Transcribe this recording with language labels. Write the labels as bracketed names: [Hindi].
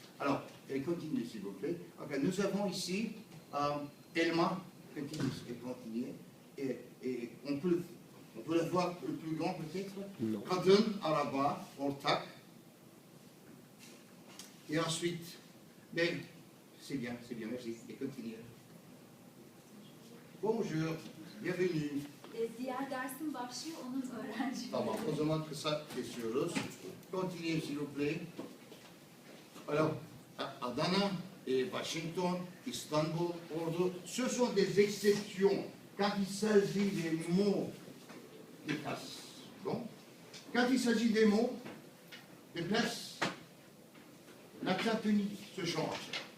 [French] Alors, continuez s'il vous plaît. Okay, nous avons ici Elma, continuez, et on peut la voir le plus grand peut-être. [Turkish] Kadın, araba, ortak. [French] Et ensuite, mais c'est bien, merci. Et continuez. Bonjour, bienvenue. [Turkish] Diğer dersin başlıyor, onun öğrencileri. Tamam, o zaman kısa kesiyoruz. [French] Continuez s'il vous plaît. Alors, Adana et Washington, Istanbul, Ordu, ce sont des exceptions quand il s'agit des mots de place. Bon. Quand il s'agit des mots de place, l'accent tonique se change.